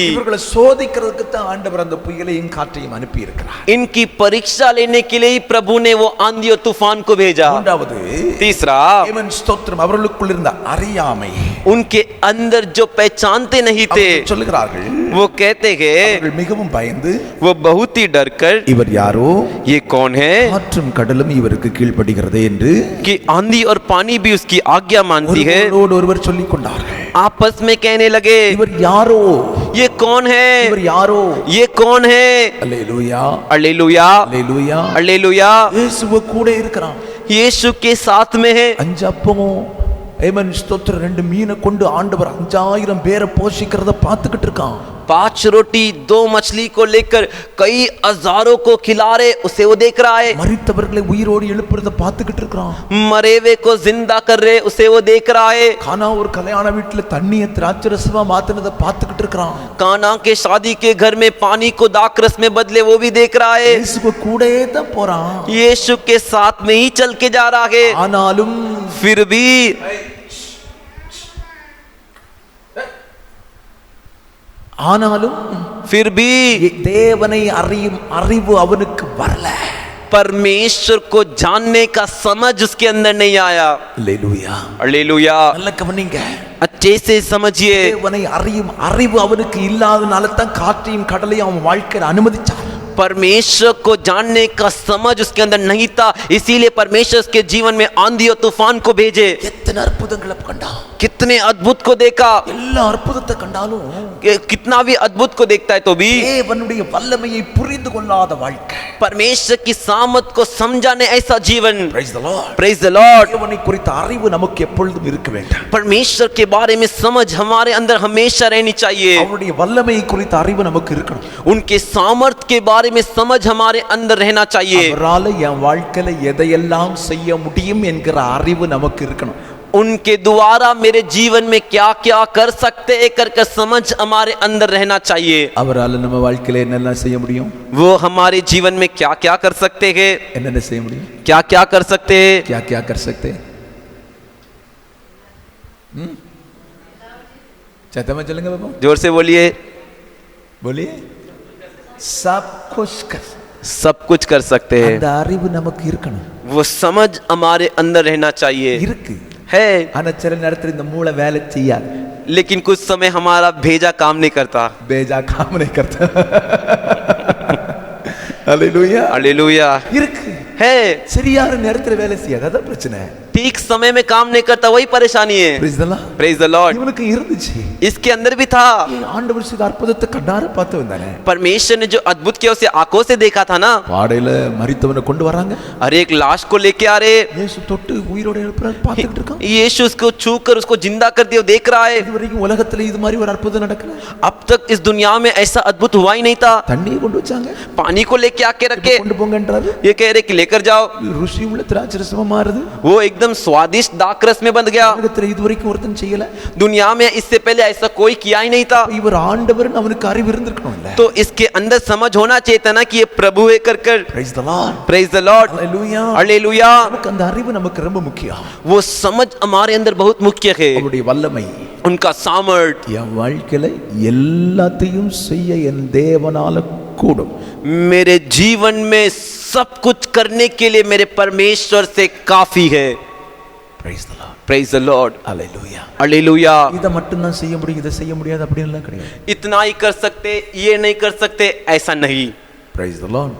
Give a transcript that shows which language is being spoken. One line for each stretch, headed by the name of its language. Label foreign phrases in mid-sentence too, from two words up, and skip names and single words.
Tamil: இவர்களை சோதிக்கிறதுக்கு தான் ஆண்டவர் அந்த புயலையும் காற்றையும் அனுப்பி இருக்கிறார்
Hindi: इनकी परीक्षा लेने के लिए ही प्रभु ने वो आंधी और तूफान को भेजा
Tamil: மூன்றாவது
Hindi: तीसरा
Tamil: தேவன் ஸ்தோத்திரம் அவர்களுக்குள் இருந்த அறியாமை
Hindi: उनके अंदर जो पहचानते नहीं थे
Tamil: அவர்கள் சொல்லுகிறார்கள்
Hindi: वो कहते हैं
Tamil: அவர்கள் மிகவும் பயந்து
Hindi: वो बहुत ही डर कर
Tamil: இவர் யாரோ
Hindi: ये कौन है
Tamil: காற்றும் கடலும் இவருக்கு கீழ்ப்படுகிறதே என்று
Hindi: कि आंधी और पानी भी उसकी आज्ञा मानती है
Tamil: ஒருவரோடு ஒருவர் சொல்லிக் கொண்டார்கள்
Hindi: आपस में कहने लगे
Tamil: இவர் யாரோ
Hindi: ये कौन है
Tamil: இவர் யாரோ
Hindi: ये कौन है
Tamil: அல்லேலூயா
Hindi: हालेलुया
Tamil: அல்லேலூயா
Hindi: हालेलुया
Tamil: இயேசு கூட இருக்கிறான்
Hindi: यीशु के साथ में है
Tamil: 5 அப்பமும் ஏமன் ஸ்தோத்திரம் 2 மீனை கொண்டு ஆண்டவர் 5000 பேரை போஷிக்கிறத பார்த்துக்கிட்டு இருக்கான்
Hindi: 5 रोटी 2 मछली को लेकर कई हजारों को खिला रहे उसे वो देख रहा है
Tamil: மரித்தவர்களை உயிரோடு எழுப்புறத பார்த்துக்கிட்டு இருக்கான்
Hindi: मरे हुए को जिंदा कर रहे उसे वो देख रहा है
Tamil: கானா ஒரு கல்யாண வீட்டுல தண்ணியை திராட்சரசமா மாத்தினதை பார்த்துக்கிட்டு இருக்கான்
Hindi: काना के शादी के घर में पानी को दाखरस में बदले वो भी देख रहा है
Tamil: இயேசு கூடயே தான் போறான்
Hindi: यीशु के साथ में ही चल के जा रहा है
Tamil: ஆனாலும்
Hindi: फिर भी फिर भी
Tamil: தேவனை அறியும் அறிவு அவனுக்கு வரல
Hindi: परमेश्वर को जानने का समझ उसके अंदर नहीं आया
Tamil: அல்லேலூயா
Hindi: हालेलुया
Tamil: நல்ல கவனிங்க
Hindi: अच्छे से समझिए
Tamil: தேவனை அறியும் அறிவு அவனுக்கு இல்லாதனால தான் காற்றையும் கடலையும் அவன் வாழ்க்கையில அனுமதிச்சான்
Hindi: परमेश्वर को जानने का समझ उसके अंदर नहीं था इसीलिए परमेश्वर उसके जीवन में आंधी और तूफान को भेजे
Tamil: எத்தனை அற்புதங்களை கண்டான்
Hindi: कितने अद्भुत को देखा
Tamil: எல்லா அற்புதத்தை கண்டாலும்
Hindi: कितना भी अद्भुत को देखता है तो भी
Tamil: தேவனுடைய வல்லமையை புரிந்து கொள்ளாத வாழ்க்கை
Hindi: परमेश्वर की सामत को समझाने ऐसा जीवन
English: Praise the Lord. Praise the Lord
Tamil: தேவனை குறித்த அறிவு நமக்கு எப்பொழுதும் இருக்க வேண்டும்
Hindi: परमेश्वर के बारे में समझ हमारे अंदर हमेशा रहनी चाहिए
Tamil: அவருடைய வல்லமையை குறித்த அறிவு நமக்கு இருக்கணும்
Hindi: उनके सामर्थ के बारे में समझ हमारे अंदर रहना चाहिए
Tamil: அவரால என் வாழ்க்கையில எதையெல்லாம் செய்ய முடியும் என்கிற அறிவு நமக்கு இருக்கணும்
Hindi: उनके द्वारा मेरे जीवन में क्या क्या कर सकते हैं कर समझ हमारे अंदर रहना चाहिए
Tamil: அவரால நம்ம வாழ்க்கையில என்னெல்லாம் செய்ய முடியும்
Hindi: वो हमारे जीवन में क्या क्या कर सकते हैं
Tamil: என்னென்ன செய்ய முடியும்
Hindi: क्या क्या कर सकते हैं क्या क्या कर सकते चाहते मैं चलेंगे बाबू जोर से बोलिए बोलिए सब कुछ कर सब कुछ कर सकते हैं
Tamil: அந்த அறிவு நமக்கு இருக்கணும்
Hindi: वो समझ हमारे अंदर रहना चाहिए
Tamil: இருக்கு
Hindi: है
Tamil: ஆனா சில நேரத்துல இந்த மூளை வேலை செய்யாது
Hindi: लेकिन कुछ समय हमारा भेजा काम नहीं करता बेजा काम नहीं करता हालेलुया हालेलुया
Tamil: இருக்கு
Hindi: है
Tamil: சரியான நேரத்துல வேலை செய்யாது அதான் பிரச்சனை
Hindi: ठीक समय में काम नहीं करता, वही परेशानी है।
English: Praise the Lord. Praise the Lord.
Tamil: இவனுக்கு இருந்துச்சு.
Hindi: इसके अंदर भी था।
Tamil: ஆண்டவர் செய்த அற்புதத்தை கண்ணார பார்த்து வந்தானே.
Hindi: परमेश्वर ने जो अद्भुत किया उसे आंखों से देखा था ना।
Tamil: பாடையில மரித்தவனை கொண்டு வராங்க.
Hindi: अरे एक लाश को लेके आ रहे,
Tamil: இயேசு தொட்டு உயிரோட எழுப்புறாரு, பார்த்துக்கிட்டு இருக்கான்.
Hindi: यीशु उसको छू कर उसको जिंदा कर दिया, देख रहा है।
Tamil: இதுவரைக்கும் உலகத்துல இது மாதிரி ஒரு அற்புதம் நடக்கல.
Hindi: अब तक इस दुनिया में ऐसा अद्भुत हुआ ही नहीं था।
Tamil: தண்ணியை கொண்டு வச்சாங்க.
Hindi: पानी को लेके आके रखे,
Tamil: கொண்டு போங்கன்றாரு.
Hindi: ये कह रहे कि लेकर जाओ।
Tamil: ருசி உள்ள திராட்சை ரசமா மாறுது.
Hindi: वो एकदम स्वादिष्ट दाखरस में बन गया।
Tamil: உலகத்துல இதுவரைக்கும் ஒருத்தன் செய்யல.
Hindi: दुनिया में इससे पहले ऐसा कोई किया ही नहीं था।
Tamil: இவர் ஆண்டவர்னு அவனுக்கு அறிவு இருந்திருக்கணும்ல.
Hindi: तो इसके अंदर समझ होना चाहिए था ना कि ये प्रभु है कर कर।
English: Praise the Lord. Praise the Lord. Hallelujah.
Hindi: हालेलुया।
Tamil: நமக்கு அந்த அறிவு நமக்கு ரொம்ப முக்கியம்.
Hindi: वो समझ हमारे अंदर बहुत मुख्य है,
Tamil: அவருடைய வல்லமை.
Hindi: उनका सामर्थ।
Tamil: என் வாழ்க்கையில எல்லாத்தையும் செய்ய என் தேவனால கூடும்.
Hindi: मेरे जीवन में सब कुछ करने के लिए मेरे परमेश्वर से काफी है।
English: Praise the Lord. Praise the Lord. Hallelujah.
Hindi: हालेलुया।
Tamil: இதை மட்டும் தான் செய்ய முடியும், இதை செய்ய முடியாது அப்படின்லாம் கிடையாது.
Hindi: इतना ही कर सकते, ये नहीं कर सकते, ऐसा नहीं।
English: Praise the Lord.